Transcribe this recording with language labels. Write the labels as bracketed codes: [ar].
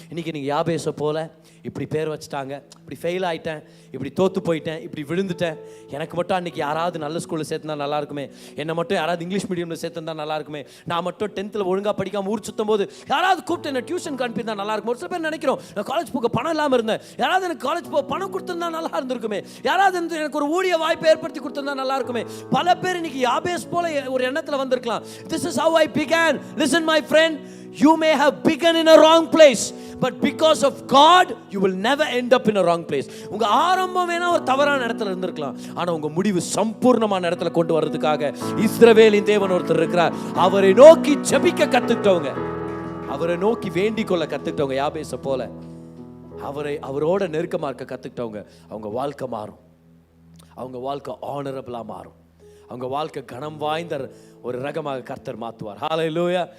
[ta] இன்றைக்கி நீங்கள் யாபேஸை போல இப்படி பேர் வச்சுட்டாங்க, இப்படி ஃபெயில் ஆகிட்டேன், இப்படி தோற்று போயிட்டேன், இப்படி விழுந்துட்டேன், எனக்கு மட்டும் அன்றைக்கி யாராவது நல்ல ஸ்கூலில் சேர்த்துனா நல்லா இருக்குமே, என்னை மட்டும் யாராவது இங்கிலீஷ் மீடியமில் சேர்த்துருந்தா நல்லா இருக்குமே, நான் மட்டும் 10th ஒழுங்காக படிக்காமல் ஊர் சுற்றும் போது யாராவது கூப்பிட்டு என்ன டியூஷன் அனுப்பியிருந்தா நல்லா இருக்கும். ஒரு சில பேர் நினைக்கிறோம், நான் காலேஜ் போக பணம் இல்லாமல் இருந்தேன், யாராவது எனக்கு காலேஜ் போக பணம் கொடுத்துருந்தா நல்லா இருந்திருக்குமே, யாராவது எனக்கு ஒரு ஊழிய வாய்ப்பை ஏற்படுத்தி கொடுத்துருந்தா நல்லா இருக்குமே. பல பேர் இன்னைக்கு யாபேஸ் போல ஒரு எண்ணத்தில் வந்திருக்கலாம். [en] This is how I began. Listen my friend, you may have begun in a wrong place, but because of God you will never end up in a wrong place. [ta] உங்க ஆரம்பம் வேணா ஒரு தவறான இடத்துல இருந்திருக்கலாம், ஆனா உங்க முடிவு சம்பூர்ணமான இடத்துல கொண்டு வர்றதுக்காக இஸ்ரவேலின் தேவன் ஒருத்தர் இருக்கிறார். அவரை நோக்கி ஜெபிக்க கத்துக்கிட்டவங்க, அவரை நோக்கி வேண்டிக் கொள்ள கத்துக்கிட்டவங்க, யாபேஸை போல அவரோட நெருக்கமா இருக்க கத்துக்கிட்டவங்க, அவங்க வாழ்க்கை மாறும், அவங்க வாழ்க்கை ஆனரபிளா மாறும், அவங்க வாழ்க்கை கனம் வாய்ந்த ஒரு ரகமாக கர்த்தர் மாற்றுவார். ஹல்லேலூயா.